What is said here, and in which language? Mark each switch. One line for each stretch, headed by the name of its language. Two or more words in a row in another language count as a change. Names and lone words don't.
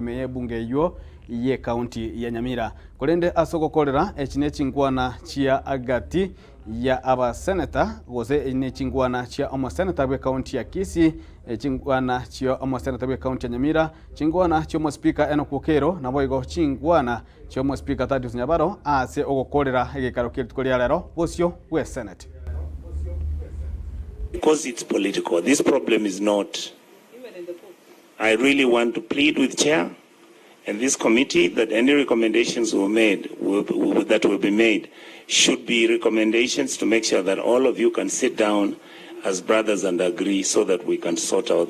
Gusii: ime ye bunge yo ye county ya Nyamira kolende asogokorera echine chingwana chia agati ya aba senator gose ine chingwana chia omo senator bwe county ya Kisii chingwana chia omo senator bwe county ya Nyamira chingwana chia omo speaker eno kokero nabo igo chingwana chia omo speaker Thaddeus Nyabaro ase ogokorera egekaro kiritukolia rero bosio we senate
English: because it's political. This problem is not. I really want to plead with chair and this committee that any recommendations were made that will be made should be recommendations to make sure that all of you can sit down as brothers and agree so that we can sort out.